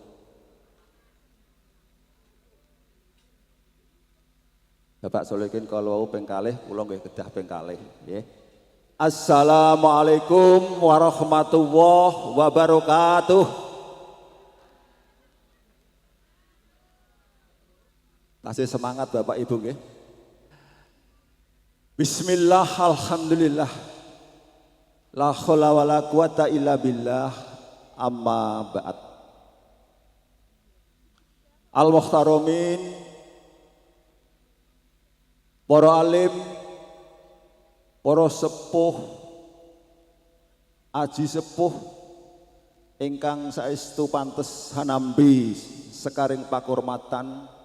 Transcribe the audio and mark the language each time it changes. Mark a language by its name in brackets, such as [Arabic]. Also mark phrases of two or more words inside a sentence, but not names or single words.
[Javanese] Bapak Solikin kalau ping kalih kula nggih kedah ping kalih nggih. [Arabic] السلام عليكم ورحمة الله وبركاته. [Javanese] Kasih semangat Bapak Ibu nggih. [Arabic] بسم الله الحمد لله. لا حول ولا قوة إلا بالله أما بعد. [Javanese] Al-muhtaramin para alim, para sepuh, aji sepuh ingkang saestu pantes hanambi sekaring pakurmatan,